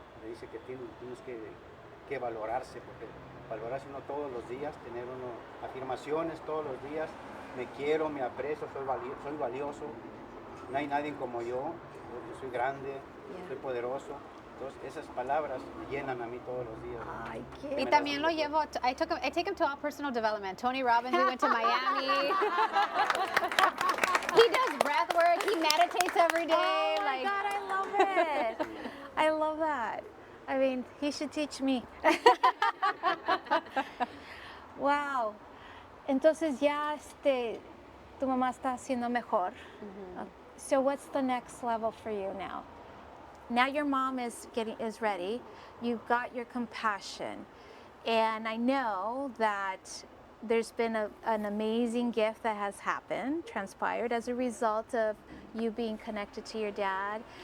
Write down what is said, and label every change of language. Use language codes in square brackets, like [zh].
[es] le dice que tienes que valorarse, porque valorarse uno todos los días, tener uno afirmaciones todos los días, me quiero, me aprecio, soy valioso, no hay nadie como yo soy grande, soy poderoso. Entonces esas palabras me llenan a mí todos los días. Ay, Y qué. también lo llevo, [en] I take him to all personal development. Tony Robbins, we went to Miami. He does breath work, he meditates every day. Oh my God, I love it. I love that. I mean, he should teach me. Wow. [es] Entonces ya tu mamá está haciendo mejor. [en] So what's the next level for you now? Now your mom is ready. You've got your compassion. And I know that there's been an amazing gift that has transpired as a result of you being connected to your dad.